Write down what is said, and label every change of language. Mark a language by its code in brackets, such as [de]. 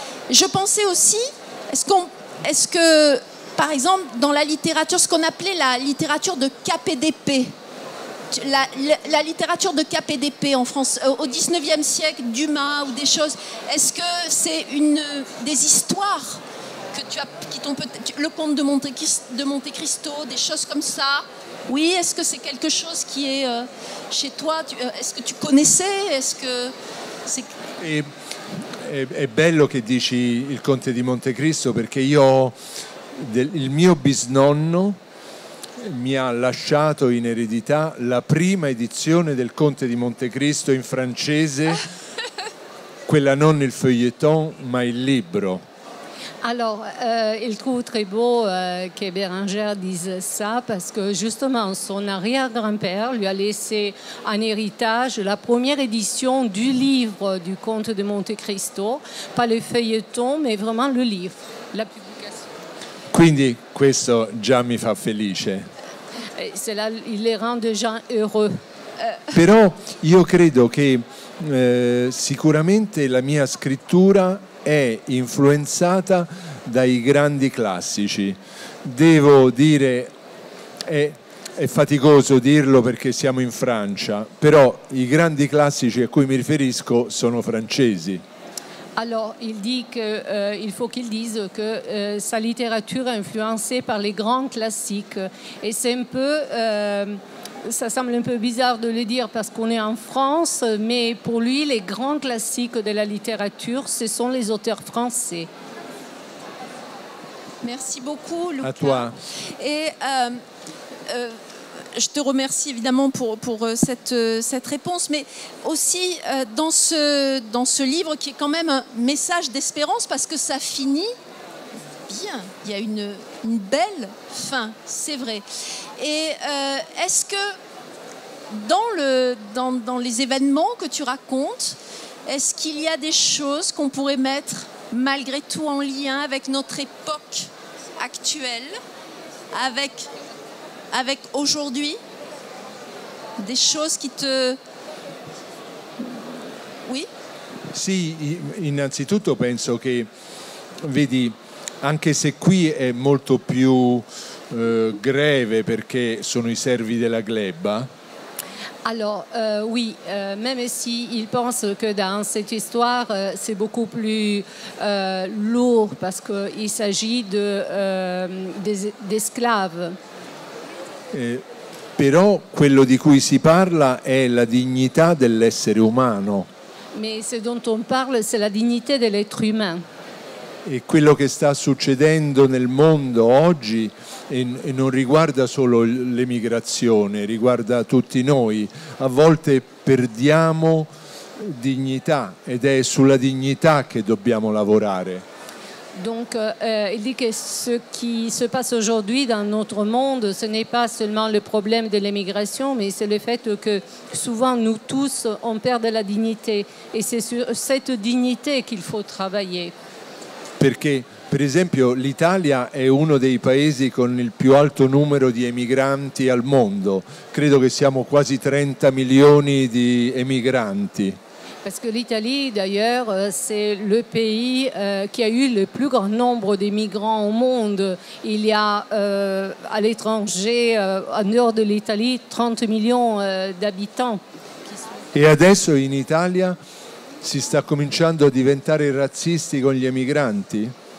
[fr] Je pensais aussi, est-ce que par exemple, dans la littérature, ce qu'on appelait la littérature de KPDP, la littérature de KPDP en France, au 19e siècle, Dumas ou des choses, est-ce que c'est des histoires que le comte de Monte Cristo, des choses comme ça? Oui, est-ce que c'est quelque chose qui est chez toi? Est-ce que tu connaissais? Est-ce que c'est... [it] È bello che dici il Conte di Montecristo, perché il mio bisnonno mi ha lasciato in eredità la prima edizione del Conte di Montecristo in francese, quella non il feuilleton ma il libro. [fr] Alors, il trouve très beau que Bérengère dise ça, parce que justement son arrière-grand-père lui a laissé en héritage la première édition du livre du Comte de Monte Cristo, pas le feuilleton mais vraiment le livre, la publication. [it] Quindi questo già mi fa felice. [fr] Cela, il les rend déjà heureux. [it] Però io credo che sicuramente la mia scrittura è influenzata dai grandi classici. Devo dire, è faticoso dirlo perché siamo in Francia, però i grandi classici a cui mi riferisco sono francesi. [fr] Alors, il dit qu'il faut qu'il dise que sa littérature est influencée par les grands classiques. Et c'est un peu, ça semble un peu bizarre de le dire parce qu'on est en France, mais pour lui, les grands classiques de la littérature, ce sont les auteurs français. Merci beaucoup, Luca. À toi. Et je te remercie évidemment pour cette réponse, mais aussi dans ce livre qui est quand même un message d'espérance parce que ça finit bien. Il y a une belle fin, c'est vrai. Et est-ce que dans les événements que tu racontes, est-ce qu'il y a des choses qu'on pourrait mettre malgré tout en lien avec notre époque actuelle, avec aujourd'hui, des choses qui te... Oui? [it] Sì, innanzitutto penso che, vedi, anche se qui è molto più greve perché sono i servi della gleba. [fr] Alors, oui, même s'il pense que dans cette histoire, c'est beaucoup plus lourd parce qu'il s'agit d'esclaves. [it] Però quello di cui si parla è la dignità dell'essere umano. [fr] Mais ce dont on parle, c'est la dignité de l'être humain. [it] E quello che sta succedendo nel mondo oggi e non riguarda solo l'emigrazione, riguarda tutti noi. A volte perdiamo dignità ed è sulla dignità che dobbiamo lavorare. [fr] Donc, il dit que ce qui se passe aujourd'hui dans notre monde, ce n'est pas seulement le problème de l'immigration, mais c'est le fait que souvent nous tous, on perd de la dignité. Et c'est sur cette dignité qu'il faut travailler. [it] Perché, per esempio, l'Italia è uno dei paesi con il più alto numero di emigranti al mondo. Credo che siamo quasi 30 milioni di emigranti. [fr] Parce que l'Italie, d'ailleurs, c'est le pays qui a eu le plus grand nombre de migrants au monde. Il y a à l'étranger, en dehors de l'Italie, 30 millions d'habitants. [it] E adesso in Italia si sta cominciando a diventare razzisti con gli emigranti?